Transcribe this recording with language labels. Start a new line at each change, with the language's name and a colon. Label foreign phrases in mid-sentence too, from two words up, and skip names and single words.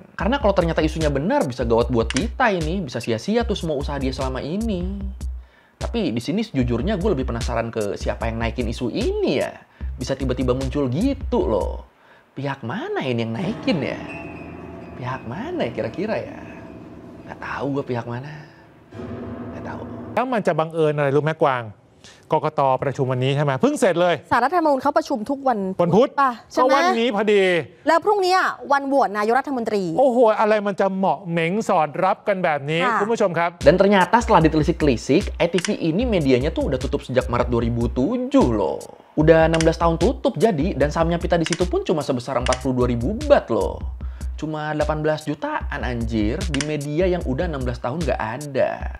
Indonesian: Karena kalau ternyata isunya benar, bisa gawat buat Pita ini, bisa sia-sia tuh semua usaha dia selama ini. Tapi di sini sejujurnya gue lebih penasaran ke siapa yang naikin isu ini ya. Bisa tiba-tiba muncul gitu loh. Pihak mana ini yang naikin ya? Pihak mana ya kira-kira ya? Nggak tahu gue pihak mana. Nggak tahu.
Thai: แล้วมันจะบังเอิญอะไรรู้ไหมกวางกกต.ประชุมวันนี้ใช่ไหมเพิ่งเสร็จเลย ศาลรัฐธรรมนูญเขาประชุมทุกวัน พุธ ป่ะใช่ ก็ ไหม วันนี้พอดี แล้วพรุ่งนี้วันโหวตนายกรัฐมนตรี โอ้โหอะไรมันจะเหมาะเหม็งสอดรับกันแบบนี้ ค่ะ คุณผู้ชมครับ
Indonesian: Dan ternyata setelah ditelisik-telisik, ITV ini medianya tuh udah tutup sejak Maret 2007 loh. Udah 16 tahun tutup jadi, dan sahamnya Pita di situ pun cuma sebesar 42.000 baht loh. Cuma 18 jutaan anjir di media yang udah 16 tahun nggak ada.